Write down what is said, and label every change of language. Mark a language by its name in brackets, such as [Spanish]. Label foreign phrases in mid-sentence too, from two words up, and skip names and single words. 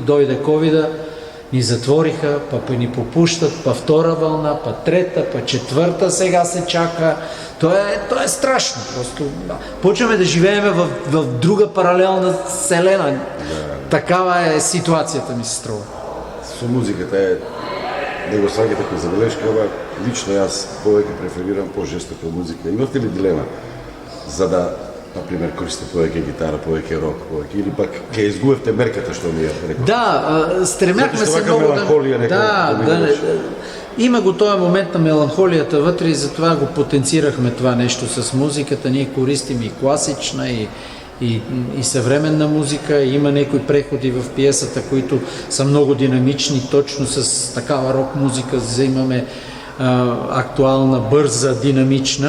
[Bulgarian] Дойде COVID-а, ни затвориха, па ни попущат, па втора вълна, па трета, па четвърта сега се чака. То е страшно. Просто почваме да живеем в друга паралелна вселена. Такава е ситуацията, ми се струва. [Macedonian] Со музиката не го свагате като забележка, ама лично аз повеќе преферирам по-жестока музика. Имате ли дилема за да, например, користите повеќе гитара, повеќе рок, или пак ке изгубевте мерката, што ми е рекол? [Bulgarian] Да, стремяхме се много да... Има го този момент на меланхолията вътре и затова го потенцирахме това нещо с музиката. Ние користим и класична, и съвременна музика. Има някои преходи в пиесата, които са много динамични, точно с такава рок музика взимаме актуална, бърза, динамична.